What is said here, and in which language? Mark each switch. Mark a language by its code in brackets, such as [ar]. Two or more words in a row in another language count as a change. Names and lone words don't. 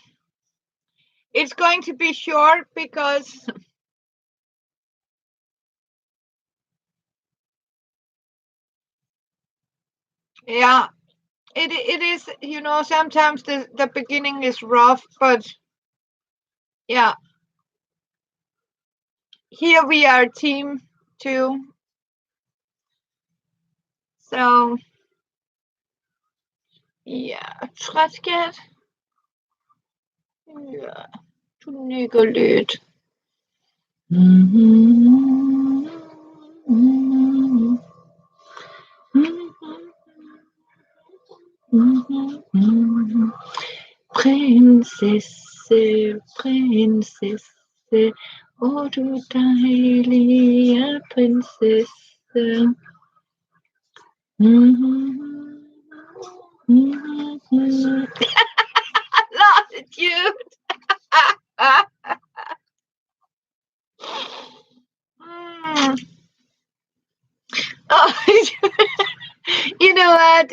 [en] It's going to be short because, yeah, it is. Sometimes the beginning is rough, but yeah, here we are, team two. So, [da] ja, skat. Ja, du nigger lidt. Prinsesse, prinsesse, åh du dejlige prinsesse. [en] Longitude. Oh, you know what?